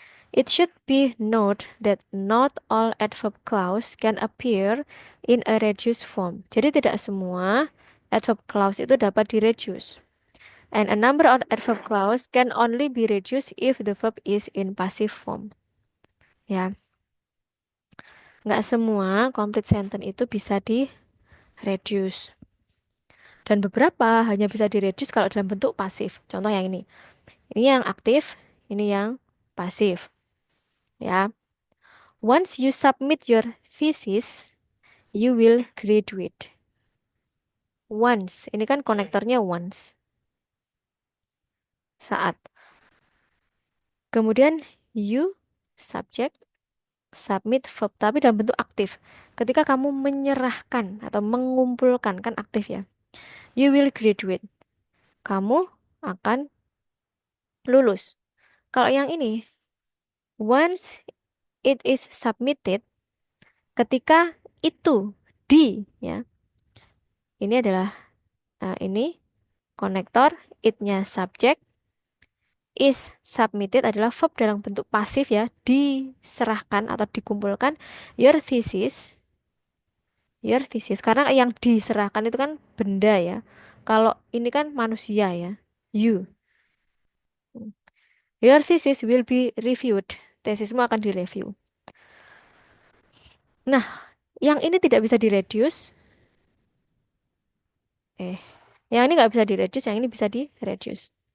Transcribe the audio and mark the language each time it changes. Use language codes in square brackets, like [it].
[en] It should be noted that not all adverb clause can appear in a reduced form. [id] Jadi tidak semua adverb clause itu dapat direduce. [en] And a number of adverb clause can only be reduced if the verb is in passive form. [id] Ya, nggak semua complete sentence itu bisa di reduce. Dan beberapa hanya bisa di reduce kalau dalam bentuk pasif. Contoh yang ini. Ini yang aktif, ini yang pasif. Ya. [en] Once you submit your thesis, you will graduate. [id] Once. Ini kan konektornya once. Saat. Kemudian you subject submit verb tapi dalam bentuk aktif. Ketika kamu menyerahkan atau mengumpulkan kan aktif ya. [en] You will graduate. [id] Kamu akan lulus. Kalau yang ini, [en] once it is submitted, [id] ketika itu ya. Ini adalah ini konektor, it-nya subject, is submitted adalah verb dalam bentuk pasif ya, diserahkan atau dikumpulkan. [en] Your thesis, your thesis. [id] Karena yang diserahkan itu kan benda ya. Kalau ini kan manusia ya, you. [en] Your thesis will be reviewed. [id] Tesismu akan direview. Nah, yang ini tidak bisa direduce. Eh, yang ini nggak bisa direduce, yang ini bisa direduce.